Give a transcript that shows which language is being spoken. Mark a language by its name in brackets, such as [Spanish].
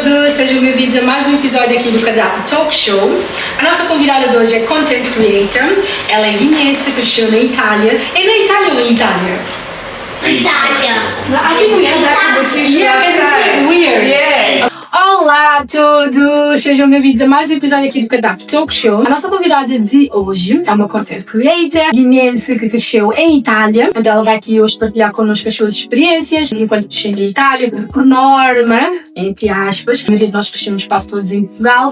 [Portuguese] sejam bem-vindos a mais um episódio aqui do canal Talkshow. A nossa convidada de hoje é Content Creator. Ela é guinense, cresceu na Itália. É na Itália ou em Itália? Itália. [English] I think we had that conversation last time. It's weird. Yeah. [Portuguese] Olá a todos! Sejam bem-vindos a mais um episódio aqui do canal Talkshow. A nossa convidada de hoje é uma content creator guinense que cresceu em Itália. Então ela vai aqui hoje partilhar connosco as suas experiências enquanto cresceu em Itália. Por norma, entre aspas, a maioria de nós crescemos quase todos em Portugal.